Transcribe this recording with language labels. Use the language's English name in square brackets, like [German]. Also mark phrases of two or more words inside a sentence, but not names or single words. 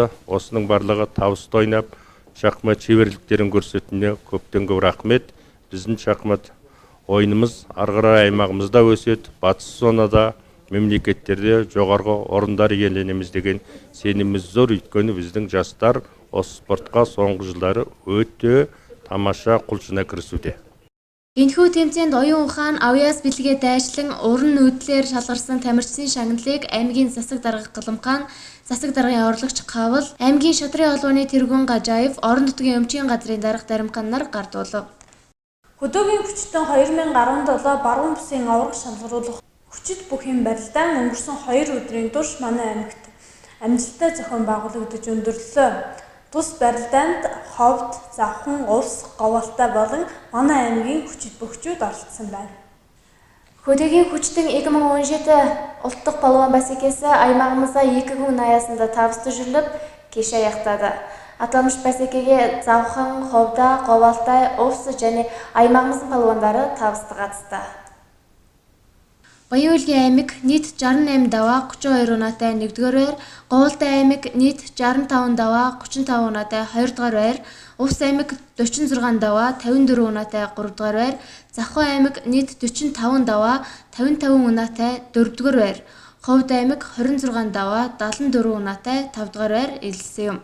[Kazakh] Осының барлығы табысты ойнап, шахмат шеберліктерін көрсетуіне көптен көп рахмет. Біздің шахмат ойынымыз ары қарай аймағымызда өседі, батыс зонада мемлекеттерде жоғарғы орындар иеленеміз деген сеніміміз зор. Өйткені біздің жастар осы спортқа соңғы жылдары өте тамаша құлшына кірісуде. [Mongolian] Энэхүү тэмцээнд оюун ухаан авьяас бэлгээ дайшлан уран нүүдлээр шалгарсан тамирчдын шагналыг аймгийн засаг дарга Галимхан, засаг даргын орлогч Кавал, аймгийн шатрын холбооны тэргүүн Гажаев, орон нутгийн өмчийн газрын дарга Даримхан нар гардуулав. Хөдөөгийн хүчтэн 2017 баруун бүсийн авраг шалгаруулах хүчит бүхийн барилдаан өнгөрсөн 2 өдрийн турш манай аймагт амжилттай зохион байгуулагдаж өндөрлөө. Тус барилдаанд Ховд, Завхан, Улс, Говьалтай болон манай аймгийн хүчит бөхчүүд оролцсон байна. [Kazakh] Хөдөөгийн хүчтэн 2017 ұлттық палуан бәсекесі аймағымызда 2 күн аясында табысты жүріліп, кеш аяқтады. Аталмыш бәсекеге Завхан, Ховда, Говьалтай, Улс және аймағымыздың палуандары табысты қатысты. [Mongolian] Баян-Улгийн аймаг нийт 68 даваа 32 унаатай 1-р байр, Говьалтай аймаг нийт 65 даваа 35 унаатай 2-р байр, Улс аймаг 46 даваа 54 унаатай 3-р байр, Завхан аймаг нийт 45 даваа 55 унаатай 4-р байр, Ховд аймаг 26 даваа 74 унаатай 5-р байр эзэлсэн юм.